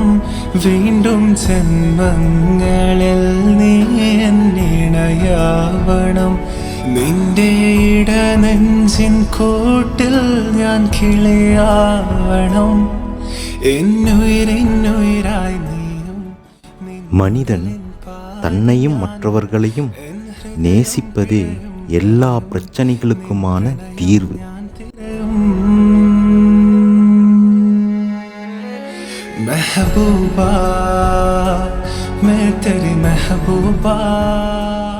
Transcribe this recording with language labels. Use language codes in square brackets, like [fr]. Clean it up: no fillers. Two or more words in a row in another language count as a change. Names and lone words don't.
[ml] വീണ്ടും ജന്മങ്ങളിൽ നീ എന്നിണയാവണം. നിന്റെ ഇടനെഞ്ചിൻ കൂട്ടിൽ ഞാൻ കിളിയാവണം. എന്നുയിരായി നീയും. [ta] மனிதன் தன்னையும் மற்றவர்களையும் நேசிப்பதே எல்லா பிரச்சனைகளுக்குமான தீர்வு. [hi] महबूबा मैं तेरी महबूबा.